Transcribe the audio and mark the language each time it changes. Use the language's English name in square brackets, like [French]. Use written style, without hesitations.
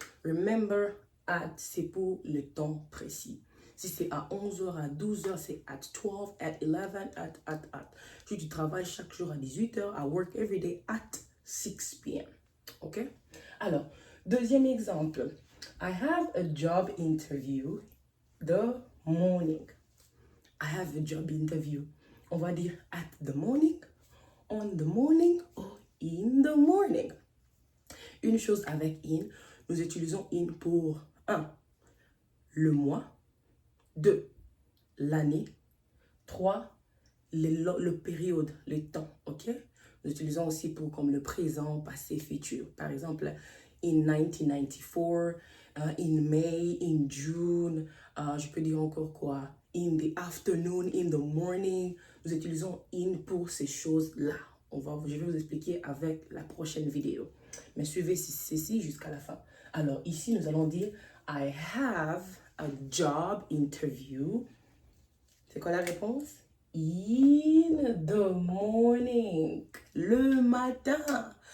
[French] Remember, at, c'est pour le temps précis. Si c'est à 11h, à 12h, c'est [English] at 12, at 11, at. [French] Si tu travailles chaque jour à 18h, [English] I work every day at 6 p.m. Ok? [French] Alors, deuxième exemple. [English] I have a job interview the morning. I have a job interview. [French] On va dire [English] at the morning, on the morning, or in the morning. [French] Une chose avec in, nous utilisons in pour 1. Le mois. 2. L'année. 3. Le période, le temps. Ok? Nous utilisons aussi pour comme le présent, passé, futur. Par exemple, [English] in 1994, in May, in June. [French] Je peux dire encore quoi? [English] In the afternoon, in the morning. [French] Nous utilisons in pour ces choses-là. Je vais vous expliquer avec la prochaine vidéo. Mais suivez ceci jusqu'à la fin. Alors ici, nous allons dire [English] I have a job interview. [French] C'est quoi la réponse? [English] In the morning. [French] Le matin.